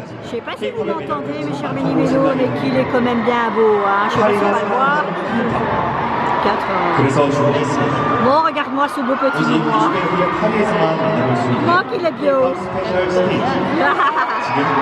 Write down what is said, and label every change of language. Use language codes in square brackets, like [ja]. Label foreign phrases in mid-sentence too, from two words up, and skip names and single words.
[fr] Je sais pas si vous m'entendez, mes chers Méli-Mélo, mais qu'il est quand même bien beau. Hein. Je sais pas si on va le voir. 4. [ko] 그래서 준비했습니다. [fr] Bon, regarde-moi ce beau petit [ko] 굳이 [fr] moi. [ko] 20회 판에서만 만나볼 수 있는 [fr] Moi qu'il est beau. [en] special stage [ko] 지금